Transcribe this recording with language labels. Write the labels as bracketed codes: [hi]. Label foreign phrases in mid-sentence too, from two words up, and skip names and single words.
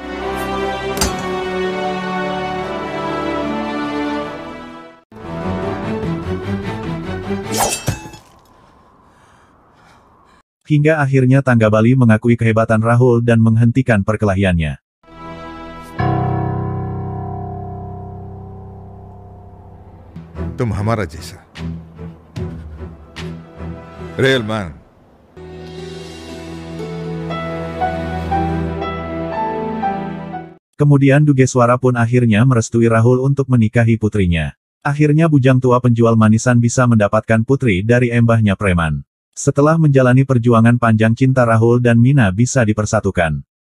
[id] Hingga akhirnya Tangga Bali mengakui kehebatan Rahul dan menghentikan perkelahiannya. [hi] तुम हमारा जैसा [en] real man. [id] Kemudian Dugeswara pun akhirnya merestui Rahul untuk menikahi putrinya. Akhirnya bujang tua penjual manisan bisa mendapatkan putri dari embahnya preman. Setelah menjalani perjuangan panjang cinta, Rahul dan Mina bisa dipersatukan.